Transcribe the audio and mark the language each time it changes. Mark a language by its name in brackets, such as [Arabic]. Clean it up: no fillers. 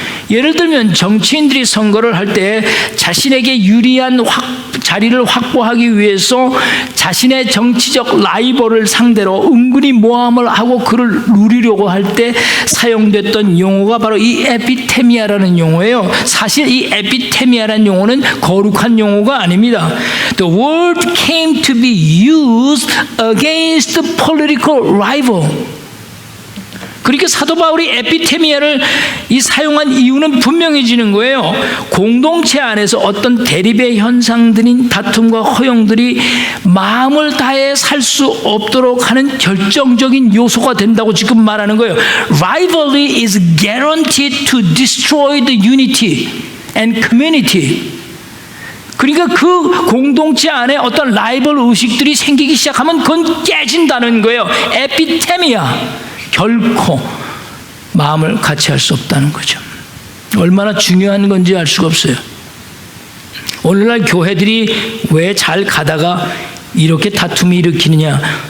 [Korean] 예를 들면 정치인들이 선거를 할 때 자신에게 유리한 자리를 확보하기 위해서 자신의 정치적 라이벌을 상대로 은근히 모함을 하고 그를 누리려고 할 때 사용됐던 용어가 바로 이 에피테미아라는 용어예요. 사실 이 에피테미아라는 용어는 거룩한 용어가 아닙니다. [English] The word came to be used against the political rival. [Korean] 그러니까 사도 바울이 에피테미아를 사용한 이유는 분명해지는 거예요. 공동체 안에서 어떤 대립의 현상들인 다툼과 허용들이 마음을 다해 살 수 없도록 하는 결정적인 요소가 된다고 지금 말하는 거예요. [English] Rivalry is guaranteed to destroy the unity and community. [Korean] 그러니까 그 공동체 안에 어떤 라이벌 의식들이 생기기 시작하면 그건 깨진다는 거예요. 에피테미아. 결코 마음을 같이 할 수 없다는 거죠. 얼마나 중요한 건지 알 수가 없어요. 오늘날 교회들이 왜 잘 가다가 이렇게 다툼이 일으키느냐?